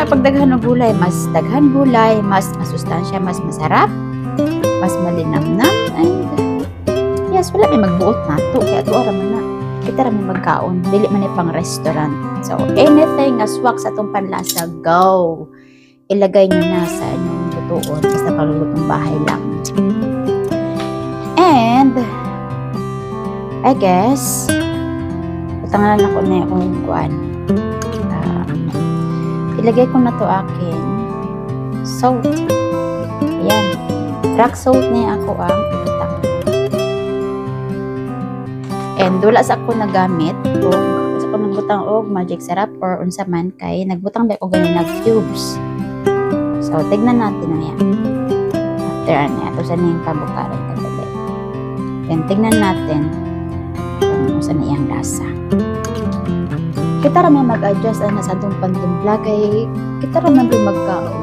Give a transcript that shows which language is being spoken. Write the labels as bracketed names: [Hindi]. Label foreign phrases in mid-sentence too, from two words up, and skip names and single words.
[Cebuano] Pag daghan ng gulay, mas daghan gulay, mas masustansya, [Filipino] mas masarap, mas malinamnam, [English] and yes, [Cebuano] wala may magbuot nato kaya tuwa man na kita ra may magkaon, dili man ni pang restaurant. So anything nga swak sa atong panlasa, [Filipino] go ilagay nyo na sa inyong lutuon, basta kalulutong bahay lang. [English] And I guess [Cebuano] utangan lang ko na yung kuan. [Filipino] Ilagay ko na to akin salt. Ayan. [English] Rock salt [Cebuano] na ako ang ibutang. And wala sa ako nagamit o sa ako nagbutang og [English] magic syrup [Cebuano] or unsa man kay nagbutang ba ko ganin nag cubes. [Filipino] So tignan natin na yan. After ano ito sa niyang pabukaran kadali. Then tignan natin kung saan iyang lasa. [Cebuano] Kita raman mag-adjust na sa atong pantimpla kay kita raman din magkaon.